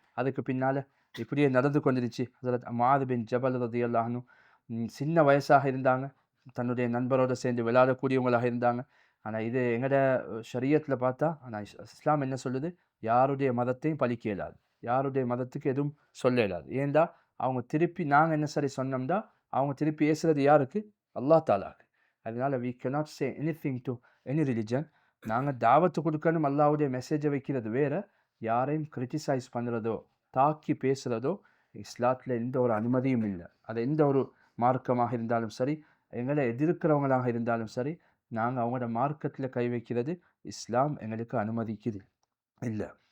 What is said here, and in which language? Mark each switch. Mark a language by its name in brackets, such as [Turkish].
[Tamil] அதுக்கு பின்னால் இப்படியே நடந்து கொண்டிருச்சு. ஹஸரத் முஆத் பின் ஜபல் ரதியல்லாஹு அன்ஹு சின்ன வயசாக இருந்தாங்க, தன்னுடைய நண்பரோடு சேர்ந்து விளையாடக்கூடியவங்களாக இருந்தாங்க. ஆனால் இது எங்களோட ஷரியத்தில் பார்த்தா, ஆனால் இஸ்லாம் என்ன சொல்லுது, யாருடைய மதத்தையும் பழிக்க இயலாது, யாருடைய மதத்துக்கு எதுவும் சொல்ல இயலாது. ஏண்டா அவங்க திருப்பி நாங்கள் என்ன சரி சொன்னோம்னா அவங்க திருப்பி பேசுகிறது யாருக்கு? அல்லாஹ் தாலாக்கு. [English] அதனால we cannot say anything to any religion. [Tamil] நாங்கள் தாவத்து கொடுக்கணும், அல்லாஹ்வுடைய மெசேஜை வைக்கிறது வேறு. யாரையும் கிரிட்டிசைஸ் பண்ணுறதோ தாக்கி பேசுகிறதோ இஸ்லாத்தில் எந்த ஒரு அனுமதியும் இல்லை. அது எந்த ஒரு மார்க்கமாக இருந்தாலும் சரி, எங்களை எதிர்க்கிறவங்களாக இருந்தாலும் சரி, நாங்கள் அவங்களோட மார்க்கத்தில் கை வைக்கிறது இஸ்லாம் எங்களுக்கு அனுமதிக்குது இல்லை.